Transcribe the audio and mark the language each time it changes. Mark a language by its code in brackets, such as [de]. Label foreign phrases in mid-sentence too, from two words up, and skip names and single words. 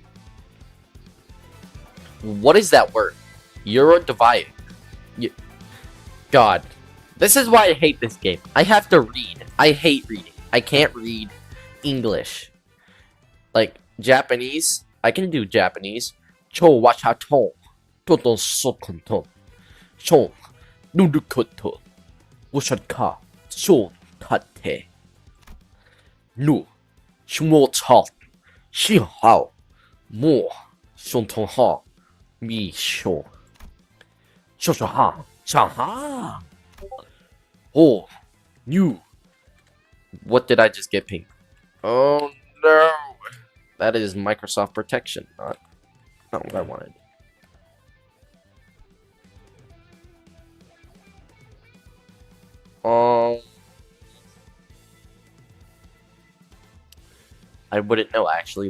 [en] What is that word? Eurodivide. God. This is why I hate this game. I have to read. I hate reading. I can't read English. Like, Japanese. I can do Japanese. Cho wachato. Toto sokonto. Shon. Nurukoto. Wushadka. Shon tate. Nu. Shmo chal. Shi hao. Mo. Shon ton ha. Mi sho. Shosho ha. Sha ha. Oh. You. What did I just get pinged? Oh no. That is Microsoft protection. Not what I wanted. I wouldn't know, actually.